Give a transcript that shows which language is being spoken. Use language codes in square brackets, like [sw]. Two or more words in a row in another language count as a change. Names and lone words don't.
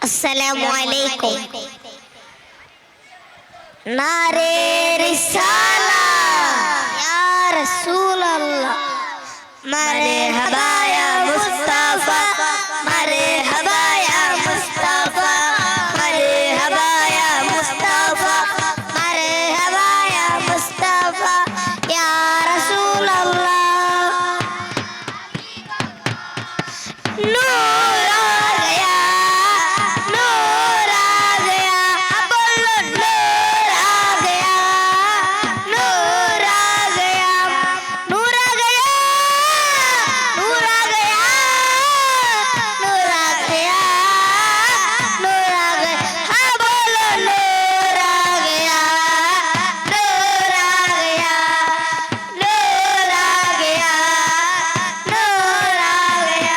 [ar] السلام علیکم. [ur] نعرۂ رسالت [ar] یا رسول اللہ، مرحبا یا مصطفیٰ، مرحبا یا مصطفیٰ، مرحبا یا مصطفیٰ، مرحبا یا مصطفیٰ یا رسول اللہ. [ur] نور آ گیا، نور آ گیا، بولو نور آ گیا، نور آ گیا، نور آ گیا، نور آ گیا، نور آ گیا، نور آ گیا، ہاں بولو نور آ گیا، نور آ گیا، نور آ گیا، نور آ گیا.